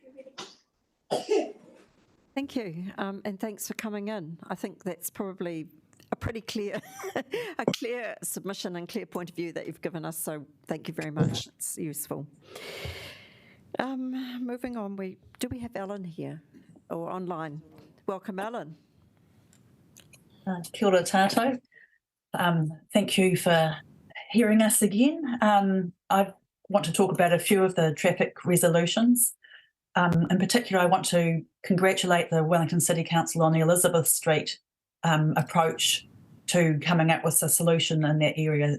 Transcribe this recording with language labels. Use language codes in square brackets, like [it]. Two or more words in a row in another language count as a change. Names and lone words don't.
[en] Thank you, and thanks for coming in. I think that's probably a pretty clear, a clear submission and clear point of view that you've given us. So thank you very much. It's useful. Moving on, do we have Ellen here or online? Welcome, Ellen. [mi] Kia ora tātou. [en] Thank you for hearing us again. I've want to talk about a few of the traffic resolutions. In particular, I want to congratulate the Wellington City Council on the Elizabeth Street approach to coming up with a solution in that area.